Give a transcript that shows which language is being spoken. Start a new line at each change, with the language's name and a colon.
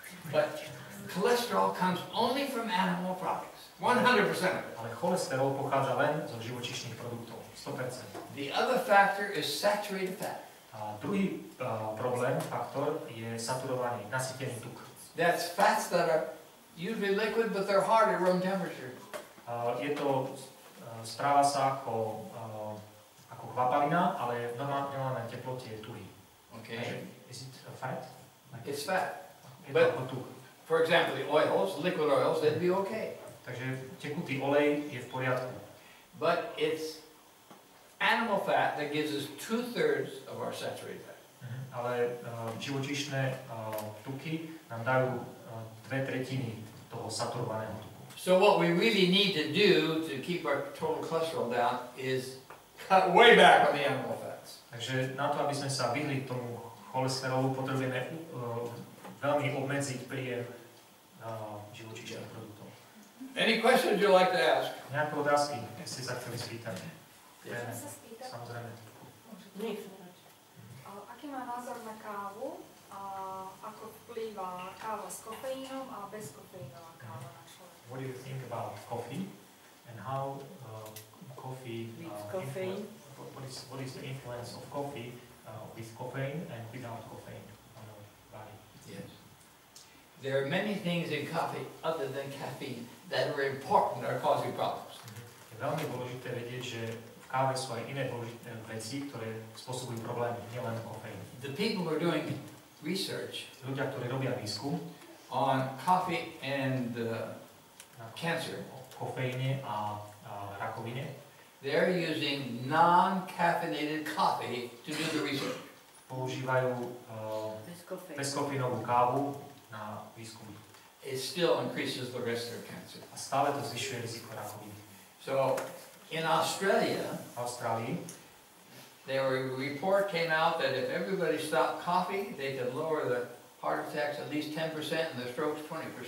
English: But cholesterol comes only from animal products. 100% of it.
Slovak: Ale cholesterol pochádza len zo živočíšnych produktov. 100%.
English: The other factor is saturated fat.
Slovak: A druhý problém, faktor, je saturovaný, nasýtený tuk.
English: That's fats that are usually liquid, but they're hard at room temperature.
Slovak: Je to, správa sa ako kvapalina, ale v normálnej teplote je tuhý.
English: Okay. Is it fat? It's fat.
Slovak: Je to ako tuk.
English: For example, the oils, liquid oils, they'd be okay.
Slovak: Takže tekutý olej je v poriadku.
English: But it's animal fat that gives us 2/3 of our saturated fat.
Slovak: Ale živočíšne tuky nám dajú 2/3 toho saturovaného tuku.
English: So what we really need to do to keep our total cholesterol down is cut way back on the animal fats.
Slovak: Takže na to, aby sme sa vyhli tomu cholesterolu, potrebujeme veľmi obmedziť príjem živočíšnych produktov.
English: Any questions you'd like to ask?
Slovak: Nejaké otázky, ste sa chceli spýtať? Môžem sa spýtať? Samozrejme. Nech sa páči. má názor na kávu a ako vplýva káva s kofeínom a bezkofeínová káva na človeka?
English: What do you think about coffee and how coffee Caffeine. what is the influence of coffee with caffeine and without caffeine on our body? Yes. There are many things in coffee other than caffeine that are important or causing problems.
Slovak: Je veľmi dôležité vedieť, že v káve sú aj iné dôležité veci, ktoré spôsobujú problémy, nielen kofeín.
English: The people who are doing research
Slovak: Ľudia, ktorí robia výskum
English: on coffee and cancer,
Slovak: o kofeíne a rakovine,
English: they're using non-caffeinated coffee to do the research.
Slovak: používajú bezkofeínovú kávu na výskum.
English: It still increases the risk of cancer.
Slovak: A stále to zvyšuje riziko rakoviny.
English: So, in Australia,
Slovak: V Austrálii
English: a report came out that if everybody stopped coffee, they could lower the heart attacks at least 10% and the strokes 20%.